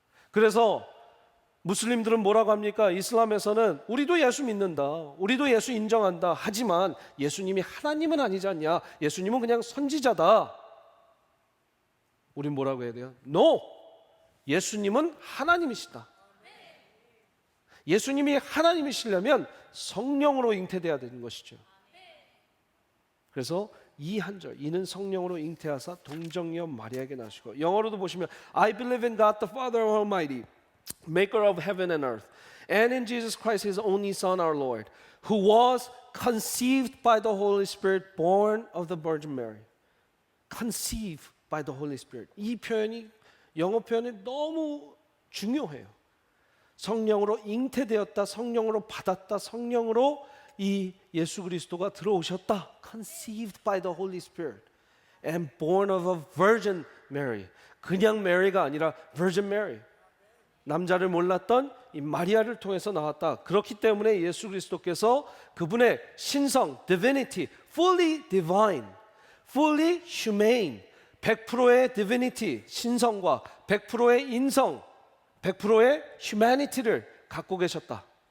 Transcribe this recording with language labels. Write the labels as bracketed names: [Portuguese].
[Korean] 그래서 무슬림들은 뭐라고 합니까? 이슬람에서는 우리도 예수 믿는다, 우리도 예수 인정한다, 하지만 예수님이 하나님은 아니지 않냐, 예수님은 그냥 선지자다. 우린 뭐라고 해야 돼요? [English] No! [Korean] 예수님은 하나님이시다. 예수님이 하나님이시려면 성령으로 잉태돼야 되는 것이죠. 그래서 이 한 절, 이는 성령으로 잉태하사 동정녀 마리아에게 나시고, 영어로도 보시면 [English] I believe in God the Father Almighty, maker of heaven and earth, and in Jesus Christ his only Son our Lord, who was conceived by the Holy Spirit, born of the Virgin Mary. Conceived by the Holy Spirit. [Korean] 이 표현이, 영어 표현이 너무 중요해요. 성령으로 잉태되었다, 성령으로 받았다, 성령으로 이 예수 그리스도가 들어오셨다. [English] Conceived by the Holy Spirit and born of a Virgin Mary. [Korean] 그냥 메리가 아니라 Virgin Mary. 남자를 몰랐던 이 마리아를 통해서 나왔다. 그렇기 때문에 예수 그리스도께서 그분의 신성, divinity, [English] fully divine, fully humane, [Korean] 100%의 divinity, 신성과 100%의 인성, 100%의 humanity를 갖고 계셨다.